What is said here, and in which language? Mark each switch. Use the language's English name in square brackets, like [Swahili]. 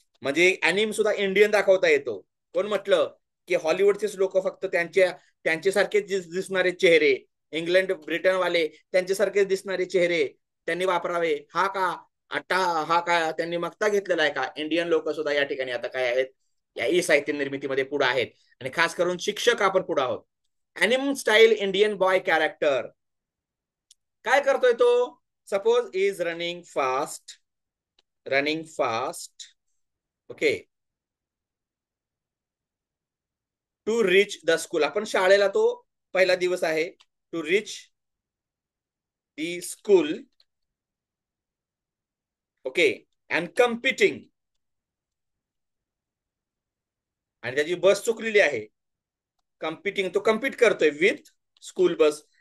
[Marathi] म्हणजे अनिम सुद्धा इंडियन दाखवता येतो. कोण म्हटलं की हॉलिवूडचेच लोक फक्त त्यांच्यासारखेच दिसणारे चेहरे, इंग्लंड ब्रिटनवाले त्यांच्यासारखेच दिसणारे चेहरे त्यांनी वापरावे, हा का त्यांनी मक्ता घेतलेला आहे का? इंडियन लोक सुद्धा या ठिकाणी आता काय आहेत, या ई साहित्य निर्मितीमध्ये पुढे आहेत. आणि खास करून शिक्षक आपण पुढे आहोत. अनिम स्टाईल इंडियन बॉय कॅरेक्टर काय करतोय तो? [English] Suppose is running fast okay to reach the school. [Marathi] आपण शाळेला, तो पहिला दिवस आहे. [English] To reach the school okay and competing. [Marathi] आणि त्याची बस चुकलेली आहे. कम्पिटिंग, तो कम्पीट करतोय [English] With school bus.